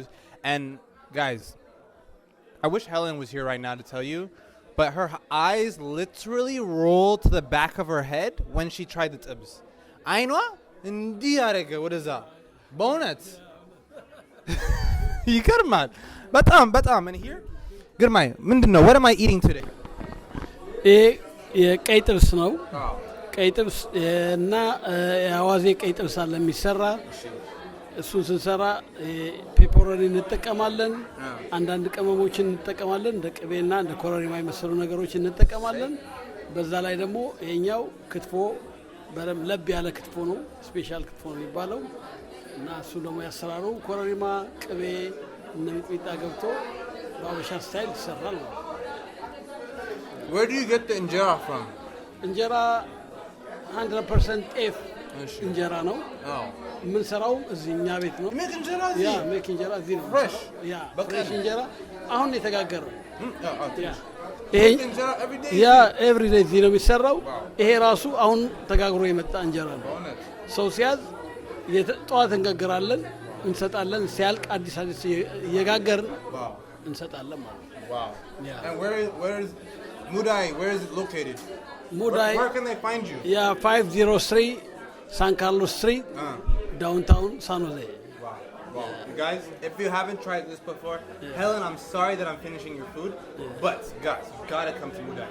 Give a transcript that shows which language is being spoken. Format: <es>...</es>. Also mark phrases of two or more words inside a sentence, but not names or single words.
<en>And, guys, I wish Helen was here right now to tell you, but her eyes literally rolled to the back of her head when she tried the tibs. Ainwa? What is that? Bonus. You got him, man. And here? Gurmai, what am I eating today?</en> <am>የቀይ ጥብስ ነው። ቀይ ጥብስ እና የአዋዜ ቀይ ጥብስ አለ የሚሰራ እሱን ስንሰራ ፔፐሮኒ እንጠቀማለን። አንዳንድ ቅመሞችን እንጠቀማለን እንደ ቅቤና እንደ ኮረሪማ የመሰሉ ነገሮችን እንጠቀማለን። በዛ ላይ ደግሞ የኛው ክትፎ በረም ለብ ያለ ክትፎ ነው። ስፔሻል ክትፎ ነው የሚባለው እና እሱ ደግሞ ያሰራሩ ኮረሪማ ቅቤ እና ሚጥሚጣ ገብቶ በአበሻ ስታይል ይሰራል ነው።</am> <en>Where do you get the injera from? Injera 100% F injera no.</en> <am>ምን ሰራው እዚህኛ ቤት ነው። ሜክ እንጀራ እዚህ ያ ሜክ እንጀራ እዚህ ነው። ፍሬሽ ፍሬሽ እንጀራ አሁን የተጋገረው ይሄ እንጀራ</am> <en>every day</en> <am>እዚህ ነው የሚሰራው። ይሄ ራሱ አሁን ተጋግሮ የመጣ እንጀራ ነው። ሰው ሲያዝ ጠዋት እንጋገራለን እንሰጣለን። ሲያልቅ አዲስ እየጋገርን እንሰጣለን ማለት ነው።</am> <en>Wow. Yeah. And where is Mudai? Where is it located? Mudai. Where can they find you? Yeah, 503 San Carlos Street, downtown San Jose. Wow. You guys, if you haven't tried this before, Helen, I'm sorry that I'm finishing your food, but guys, you gotta come to Mudai.</en>